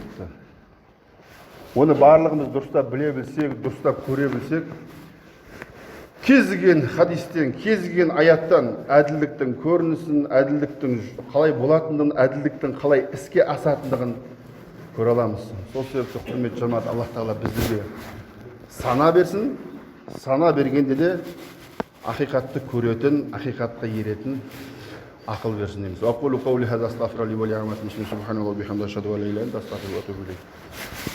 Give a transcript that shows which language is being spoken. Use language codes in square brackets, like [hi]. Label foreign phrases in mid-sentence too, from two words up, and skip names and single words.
[kk] Оны барлығымыз дұрыстап біле білсек, дұрыстап көре білсек, кез келген хадистен, кез келген аяттан әділдіктің көрінісін, әділдіктің қалай болатындығын, әділдіктің қалай іске асатындығын көре аламыз. Сол себепті құрметті жамағат, Аллах тағала біздерге сана берсін, сана бергенде де ақиқатты көретін, ақиқатқа еретін ақыл берсін дейміз. [ar] أقول قولي هذا أستغفر الله لي ولعامة المسلمين سبحان الله وبحمده أشهد أن لا إله إلا أنت أستغفرك وأتوب إليه.